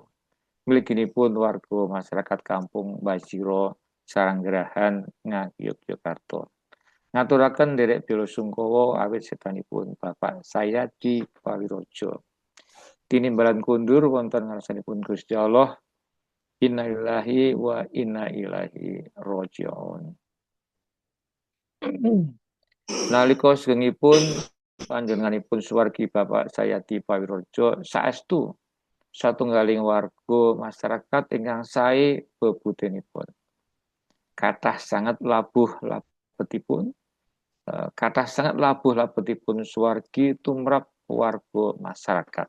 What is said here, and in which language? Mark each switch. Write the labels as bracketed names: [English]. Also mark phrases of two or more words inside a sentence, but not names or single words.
[Javanese] Mliginipun warga masyarakat Kampung Bajiro Saranggrahan Ngayogyakarta. Ngaturaken nderek bela sungkawa awit sedanipun Bapak Sayati Pawirojo. Tinimbalan kundur wonten ngarsanipun Gusti Allah. [Arabic] إنا لله وإنا إليه راجعون. [Javanese] Nalika sugengipun panjenenganipun suwargi Bapak Sayati Pawirojo saestu satunggaling warga masyarakat ingkang sae bebudenipun. Kathah sangat labuh labetipun suwargi tumrap warga masyarakat.